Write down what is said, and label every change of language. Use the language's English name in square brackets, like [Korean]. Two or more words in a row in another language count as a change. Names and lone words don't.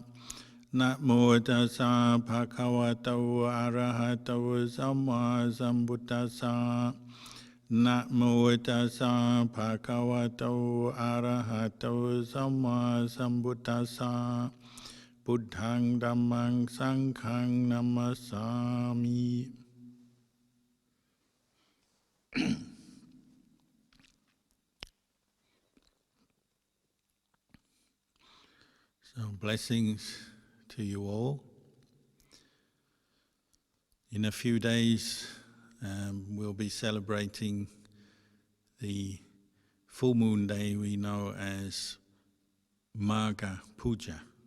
[Pali] Namo tassa bhagavato arahato samma sambuddhassa. Namo tassa bhagavato arahato samma sambuddhassa. Buddhang dhammang sanghang namasami. [English] So blessings to you all. In a few days we'll be celebrating the full moon day we know as Magha Puja.